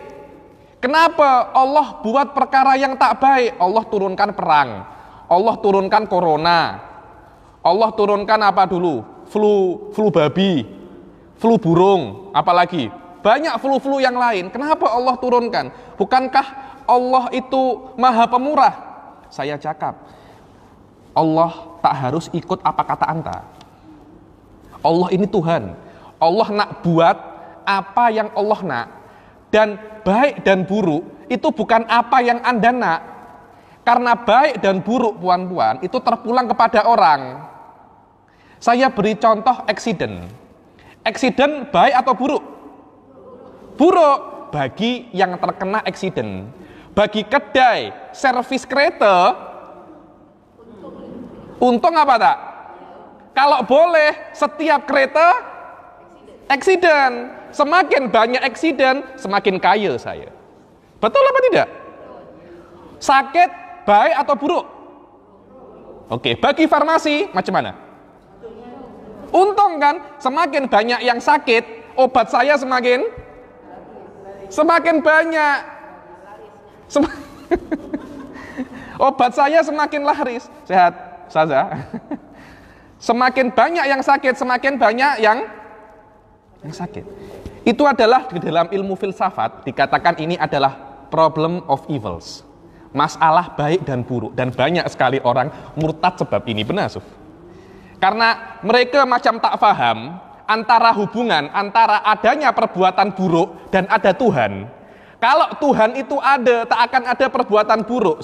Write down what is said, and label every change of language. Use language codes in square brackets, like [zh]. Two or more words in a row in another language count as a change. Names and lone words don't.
[ms] Kenapa Allah buat perkara yang tak baik? Allah turunkan perang, Allah turunkan corona, Allah turunkan apa dulu? Flu babi, flu burung, apalagi banyak flu-flu yang lain. Kenapa Allah turunkan? Bukankah Allah itu maha pemurah? Saya cakap, Allah tak harus ikut apa kata anta. Allah ini Tuhan. Allah nak buat apa yang Allah nak. Dan baik dan buruk itu bukan apa yang anda nak. Karena baik dan buruk, puan-puan, itu terpulang kepada orang. Saya beri contoh eksiden. Eksiden baik atau buruk? Buruk bagi yang terkena eksiden. Bagi kedai servis kereta, untung apa tak? Kalau boleh setiap kereta eksiden. Semakin banyak eksiden, semakin kaya saya. Betul apa tidak? Sakit baik atau buruk? Oke, bagi farmasi macam mana? Untung kan, semakin banyak yang sakit, obat saya semakin banyak. Obat saya semakin laris. Sehat saja. Semakin banyak yang sakit, semakin banyak yang sakit. Itu adalah di dalam ilmu filsafat dikatakan ini adalah [en] problem of evils. [ms] Masalah baik dan buruk, dan banyak sekali orang murtad sebab ini. Benar, Suf? Karena mereka macam tak faham antara hubungan antara adanya perbuatan buruk dan ada Tuhan. Kalau Tuhan itu ada, tak akan ada perbuatan buruk.